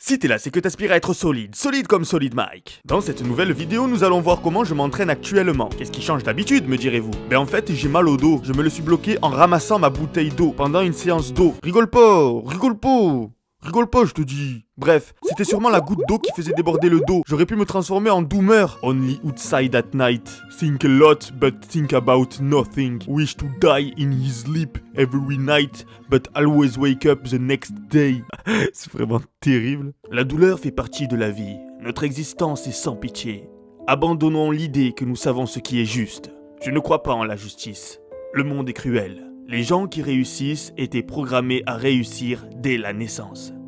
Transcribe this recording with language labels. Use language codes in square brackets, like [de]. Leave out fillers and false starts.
[fr] Si t'es là, c'est que t'aspires à être solide, solide comme Solid Mike. Dans cette nouvelle vidéo, nous allons voir comment je m'entraîne actuellement. Qu'est-ce qui change d'habitude, me direz-vous? Ben en fait, j'ai mal au dos. Je me le suis bloqué en ramassant ma bouteille d'eau pendant une séance d'eau. Rigole pas, rigole pas. Rigole pas, je te dis. Bref, c'était sûrement la goutte d'eau qui faisait déborder le dos. J'aurais pu me transformer en doomer. [en] Only outside at night. Think a lot, but think about nothing. Wish to die in his sleep every night, but always wake up the next day. [fr] C'est vraiment terrible. La douleur fait partie de la vie. Notre existence est sans pitié. Abandonnons l'idée que nous savons ce qui est juste. Je ne crois pas en la justice. Le monde est cruel. Les gens qui réussissent étaient programmés à réussir dès la naissance.